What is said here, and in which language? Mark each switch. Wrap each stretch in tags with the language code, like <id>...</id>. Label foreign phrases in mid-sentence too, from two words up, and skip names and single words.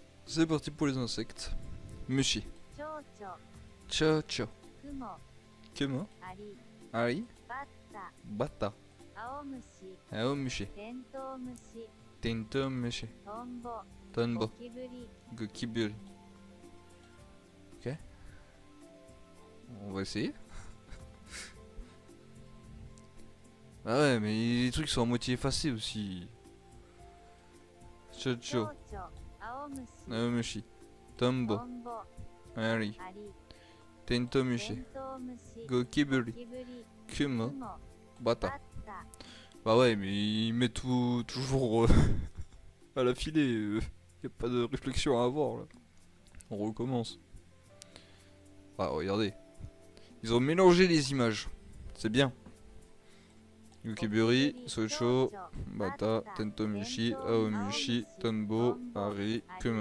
<fr>C'est parti pour les insectes.</fr> <ja>Mushi. 蝶々 Cha-cha. 雲 Kemo. アリ Ari. バッタ Bata. 青虫 Aomushi. テントウムシ Tentomushi. トンボゴ Tonbo. キブリ Gokiburi.</ja> <fr>Ok. On va essayer. Ah ouais, mais les trucs sont à moitié effacés aussi.</fr> <ja>蝶 Cha-cha. 々青虫青虫。トンボ. トンボ Ari. アリ Tentomushi. テントウムシ Gokiburi. キブリ Kumo. 雲 Bata. バッタ</ja> <fr>Bah ouais, mais il met tout toujours à la filée. Y a pas de réflexion à avoir là. On recommence. Ah, regardez. Ils ont mélangé les images. C'est bien.</fr> <ja>ユキブリ、ソチョ、バッタ、テントウムシ、青虫、トンボ、アリ、クモ.</ja>